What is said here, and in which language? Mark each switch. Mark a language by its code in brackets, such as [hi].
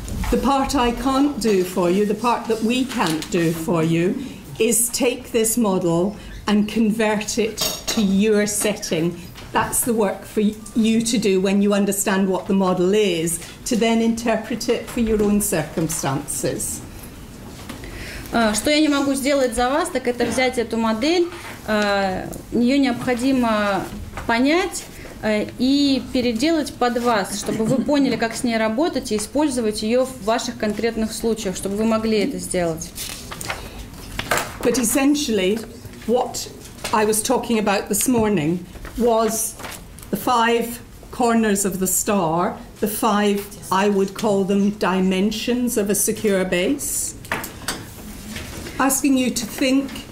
[en] The part I can't do for you, the part that we can't do for you, is take this model and convert it to your setting. That's the work for you to do when you understand what the model is, to then interpret it for your own circumstances. [ru] Что я не могу сделать за вас, так это взять эту модель, ее необходимо понять и переделать под вас, чтобы вы поняли, как с ней работать и использовать ее в ваших конкретных случаях, чтобы вы могли это сделать. [en] But essentially, what I was talking about this morning was the 5 corners of the star, the 5, I would call them, dimensions of a secure base. Asking you to think.